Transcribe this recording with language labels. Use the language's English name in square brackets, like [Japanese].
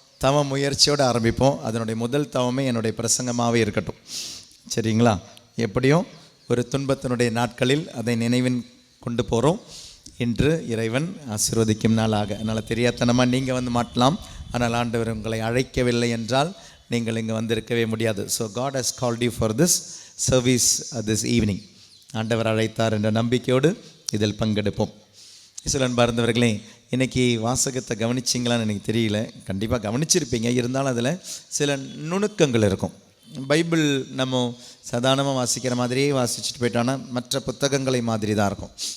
[Tamil] தவ முயற்சியோடு ஆரம்பிப்போம். அதனுடைய முதல் தவமே என்னுடைய பிரசங்கமாகவே இருக்கட்டும், சரிங்களா? எப்படியும் ஒரு துன்பத்தினுடைய நாட்களில் அதை நினைவின் கொண்டு போகிறோம். இன்று இறைவன் ஆசீர்வதிக்கும் நாளாக. அதனால் தெரியாதனமாக நீங்கள் வந்து மாட்டலாம். ஆனால் ஆண்டவர் உங்களை அழைக்கவில்லை என்றால் நீங்கள் இங்கே வந்திருக்கவே முடியாது. [English] So God has called you for this service this evening. [Tamil] ஆண்டவர் அழைத்தார் என்ற நம்பிக்கையோடு இதில் பங்கெடுப்போம். இயேசுவில் அன்பார்ந்தவர்களே, இன்றைக்கி வாசகத்தை கவனிச்சிங்களான்னு எனக்கு தெரியல. கண்டிப்பாக கவனிச்சிருப்பீங்க. இருந்தாலும் அதில் சில நுணுக்கங்கள் இருக்கும். பைபிள் நம்ம சாதாரணமாக வாசிக்கிற மாதிரியே வாசிச்சுட்டு போயிட்டோன்னா மற்ற புத்தகங்களை மாதிரி தான் இருக்கும்.